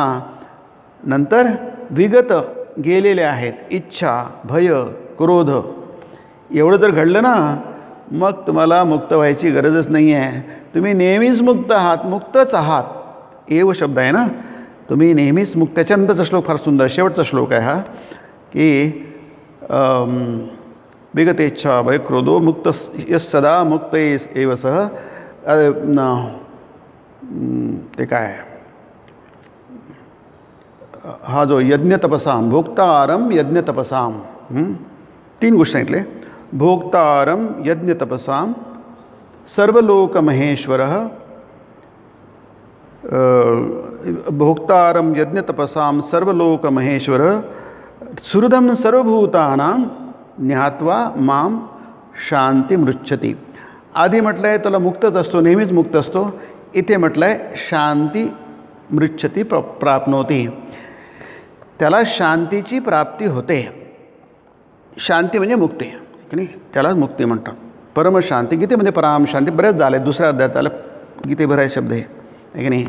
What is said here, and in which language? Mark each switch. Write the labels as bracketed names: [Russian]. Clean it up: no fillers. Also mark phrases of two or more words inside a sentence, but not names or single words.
[Marathi] नंतर विगत गेलेले आहेत, इच्छा, भय, क्रोध. एवढं जर घडलं ना, मग तुम्हाला मुक्त व्हायची गरजच नाही आहे. तुम्ही नेहमीच मुक्त आहात, मुक्तच आहात. एव शब्द आहे ना, तुम्ही नेहमीच मुक्त. त्याच्यानंतरचा श्लोक फार सुंदर, शेवटचा श्लोक आहे हा, की [Sanskrit] विगतेच्छा भय क्रोधो मुक्त यस सदा मुक्त एव सह. [Marathi] ते काय, हा जो [Sanskrit] यज्ञ तपसाम, भोक्तारम यज्ञ तपसाम, [Marathi] 3 गोष्टी सांगितले. [Sanskrit] भोक्तारम यज्ञ तपसाम, सर्वलोक महेश्वर. भोक्तारम यज्ञ तपसाम सर्वलोक महेश्वर, सुहृदम सर्वभूतानां ज्ञात्वा माम शांती मृच्छति. [Marathi] आधी म्हटलं आहे तुला मुक्तच असतो, नेहमीच मुक्त असतो. इथे म्हटलं आहे [Sanskrit] शांती मृच्छती प्राप्नोती, [Marathi] त्याला शांतीची प्राप्ती होते. शांती म्हणजे मुक्ती की नाही, त्यालाच मुक्ती म्हणतात. परमशांती गीतेमध्ये [Sanskrit] पराम शांती [Marathi] बरेच झाले, दुसऱ्या अध्यायात आलं गीतेभर आहे शब्द आहे की नाही.